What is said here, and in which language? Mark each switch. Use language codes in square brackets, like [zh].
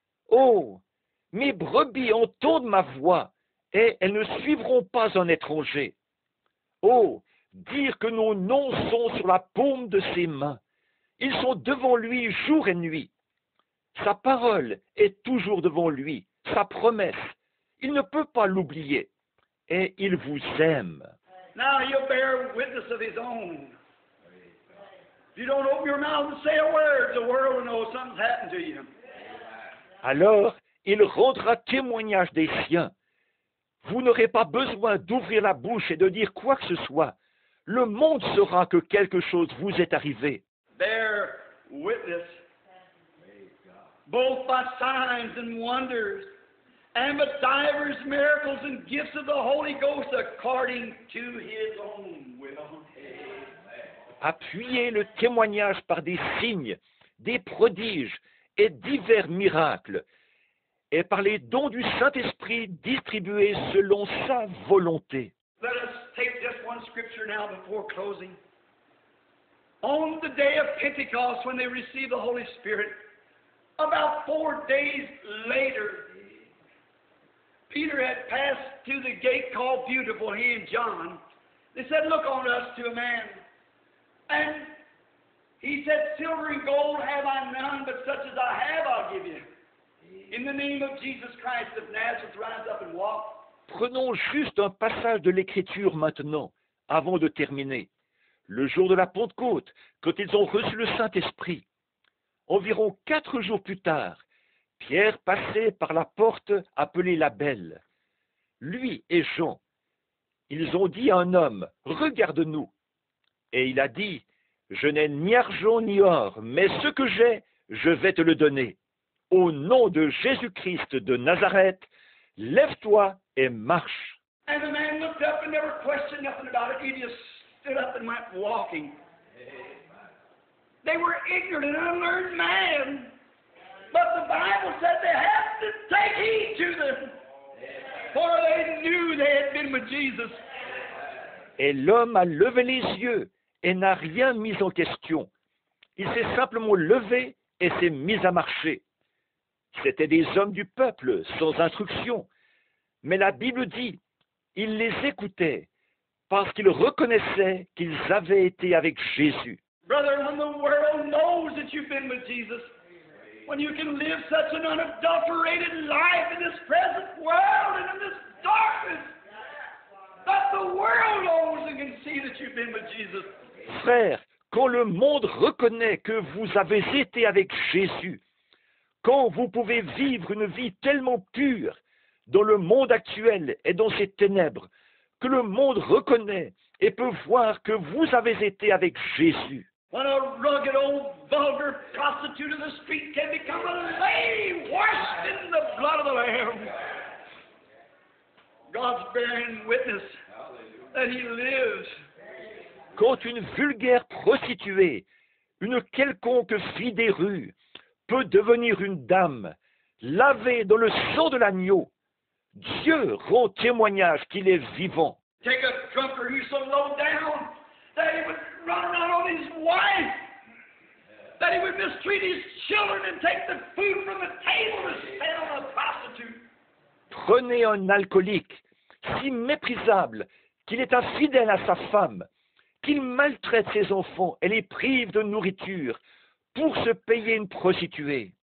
[fr] Oh, mes brebis entendent ma voix et elles ne suivront pas un étranger. Oh, dire que nos noms sont sur la paume de ses mains. Ils sont devant lui jour et nuit. Sa parole est toujours devant lui, sa promesse. Il ne peut pas l'oublier. Et il vous aime. [en] Now he'll bear witness of his own. If you don't open your mouth and say a word, the world will know something's happened to you. [fr] Alors, il rendra témoignage des siens. Vous n'aurez pas besoin d'ouvrir la bouche et de dire quoi que ce soit. Le monde saura que quelque chose vous est arrivé. [en] Bear witness, both by signs and wonders, and by divers miracles and gifts of the Holy Ghost according to his own will. [fr] Appuyez le témoignage par des signes, des prodiges et divers miracles, et par les dons du Saint-Esprit distribués selon sa volonté. [en] Let us take just one scripture now before closing. On the day of Pentecost, when they received the Holy Spirit, about 4 days later, Peter had passed through the gate called Beautiful, he and John. They said, "Look on us to a man." And he said, "Silver and gold have I none, but such as I have I'll give you. In the name of Jesus Christ of Nazareth, rise up and walk." [fr] Prenons juste un passage de l'Écriture maintenant, avant de terminer. Le jour de la Pentecôte, quand ils ont reçu le Saint-Esprit, environ 4 jours plus tard, Pierre passait par la porte appelée la Belle. Lui et Jean, ils ont dit à un homme, « Regarde-nous ». Et il a dit, « Je n'ai ni argent ni or, mais ce que j'ai, je vais te le donner. Au nom de Jésus-Christ de Nazareth, lève-toi et marche. » [en] And the man looked up and never questioned nothing about it. He just stood up and went walking. They were ignorant and unlearned men. But the Bible said they had to take heed to them. For they knew they had been with Jesus. [fr] Et l'homme a levé les yeux et n'a rien mis en question. Il s'est simplement levé et s'est mis à marcher. C'étaient des hommes du peuple, sans instruction. Mais la Bible dit, ils les écoutaient parce qu'ils reconnaissaient qu'ils avaient été avec Jésus. [en] Brother, when the world knows that you've been with Jesus, when you can live such an unadulterated life in this present world and in this darkness, that the world knows and can see that you've been with Jesus. [fr] Frères, quand le monde reconnaît que vous avez été avec Jésus, quand vous pouvez vivre une vie tellement pure dans le monde actuel et dans ses ténèbres, que le monde reconnaît et peut voir que vous avez été avec Jésus. [en] When a rugged old vulgar prostitute of the street can become a lady washed in the blood of the Lamb. God's bearing witness that He lives. [fr] Quand une vulgaire prostituée, une quelconque fille des rues, peut devenir une dame, lavée dans le sang de l'agneau, Dieu rend témoignage qu'il est vivant. [en] Take a drunkard who's so low down that he would run around on his wife, that he would mistreat his children and take the food from the table to spend on a prostitute. [fr] Prenez un alcoolique, si méprisable qu'il est infidèle à sa femme, qu'il maltraite ses enfants et les prive de nourriture pour se payer une prostituée.